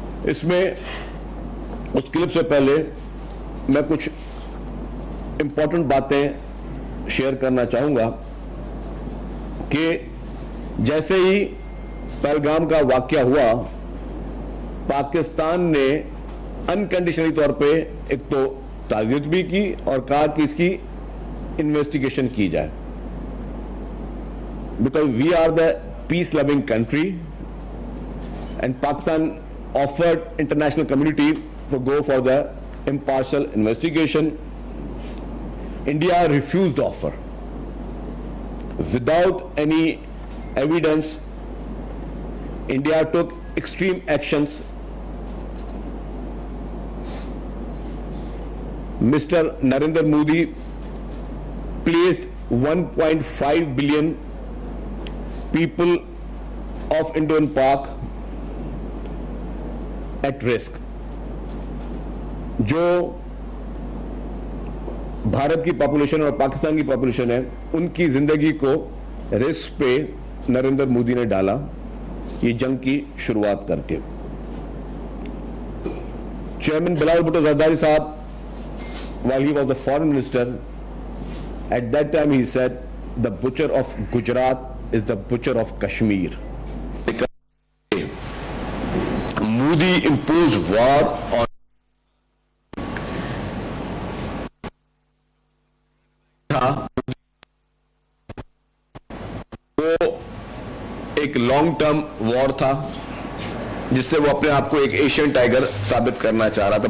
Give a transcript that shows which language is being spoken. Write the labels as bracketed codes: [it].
[ur] اس میں اس کلپ سے پہلے میں کچھ امپورٹنٹ باتیں شیئر کرنا چاہوں گا کہ جیسے ہی پہلگام کا واقعہ ہوا, پاکستان نے انکنڈیشنلی طور پہ ایک تو تعزیت بھی کی اور کہا کہ اس کی انویسٹیگیشن کی جائے, [en] Because we are the peace loving country and Pakistan offered international community to go for the impartial investigation. India refused the offer. Without any evidence, India took extreme actions. Mr. Narendra Modi placed 1.5 billion people of Indo and Pak at risk. [ur] جو بھارت کی population اور پاکستان کی population ہے ان کی زندگی کو risk پہ نریندر مودی نے ڈالا یہ جنگ کی شروعات کر کے. [en] Chairman Bilawal Bhutto Zardari Sahab, while he was the foreign minister, at that time he said the butcher of Gujarat is the butcher of Kashmir. Modi imposed war on [ur] وہ ایک لانگ ٹرم وار تھا جس سے وہ اپنے آپ کو ایک ایشین ٹائیگر ثابت کرنا چاہ رہا تھا.